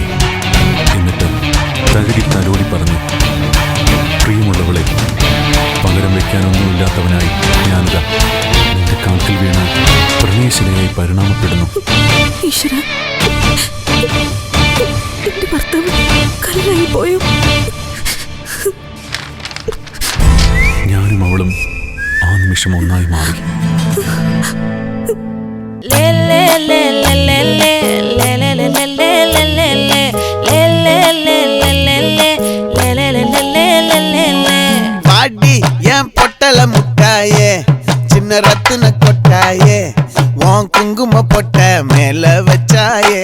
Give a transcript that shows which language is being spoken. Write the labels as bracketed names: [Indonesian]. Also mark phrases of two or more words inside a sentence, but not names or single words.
[Malayalam] എന്നിട്ട് തകഴി തലോടി പറഞ്ഞു, പ്രിയമുള്ളവളെ, പകരം വയ്ക്കാനൊന്നുമില്ലാത്തവനായി ഞാനിതാ നിന്റെ കാൽക്കിൽ വീണ പ്രണയശിലയായി പരിണാമപ്പെടുന്നു. ഈശ്വര, എന്റെ ഭർത്താവ് കല്ലായി പോയോ? ഞാനും അവളും ആ നിമിഷം ഒന്നായി മാറി. [Tamil] பாடி என் பொட்டல முட்டாயே, சின்ன ரத்தின கொட்டாயே, உன் குங்கும பொட்ட மேல வச்சாயே.